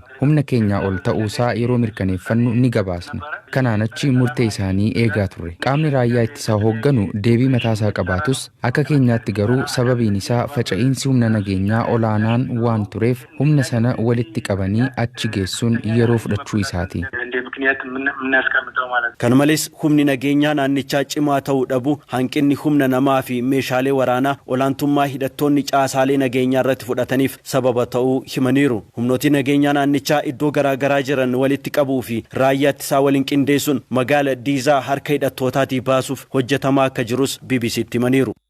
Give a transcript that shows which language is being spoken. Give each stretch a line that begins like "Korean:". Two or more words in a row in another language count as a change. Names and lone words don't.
Oromo: Humna keenyaa ol ta'uusaa yeroo mirkaneeffannu ni gabaasna. Kanaan achi murtee isaanii eegaa turre. Qaamni raayyaa ittisaa hoogganu deebii mataasaa qabaatus akka keenyaatti garuu sababiin isaa faca'iinsi humna nageenyaa olaanaan waan tureef humna sana walitti qabanii achi geessuun yeroo fudhachuu isaati.
Amharic: ምክንያት የምናስቀምጠው ማለት ነው።
Oromo: Kana malees humni nageenyaa naannichaa cimaa ta'uu dhabu hanqinni humna namaa fi meeshaalee waraanaa olaantummaa hidhattoonni caasaalee nageenyaa irratti fudhataniif sababa ta'uu himaniiru. Humnooti nageenyaa naannichaa iddoo garaagaraa jiran walitti qabuu fi raayyaa ittisaa waliin qindeessuun magaala Diizaa harka hidhattootaatii baasuuf hojjetamaa akka jirus BBCtti himaniiru.